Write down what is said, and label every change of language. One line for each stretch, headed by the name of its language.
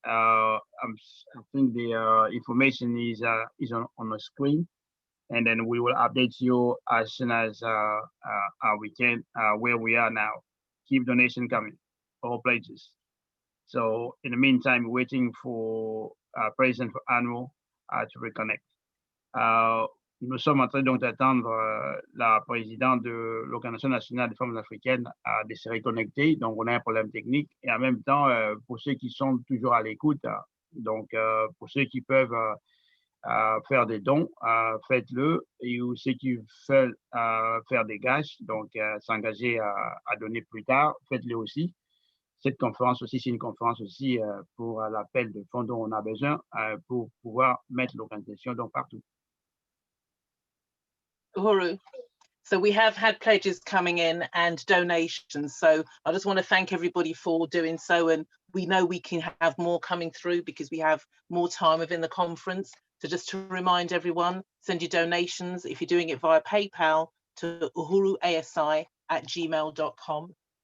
English: I think the information is on the screen, and then we will update you as soon as we can where we are now. Keep donation coming. All pledges. So in the meantime, waiting for President for Annual to reconnect.
French: Nous sommes en train donc d'attendre la présidente de l'Organisation nationale des femmes africaines de se reconnecter. Donc on a un problème technique et en même temps pour ceux qui sont toujours à l'écoute, donc pour ceux qui peuvent faire des dons, faites-le, et ou ceux qui veulent faire des gages, donc s'engager à donner plus tard, faites-le aussi. Cette conférence aussi, c'est une conférence aussi pour l'appel de fonds dont on a besoin pour pouvoir mettre l'organisation donc partout.
Swahili: Uhuru.
English: So we have had pledges coming in and donations. So I just want to thank everybody for doing so. And we know we can have more coming through because we have more time within the conference. So just to remind everyone, send your donations if you're doing it via PayPal to uhuruasi@gmail.com.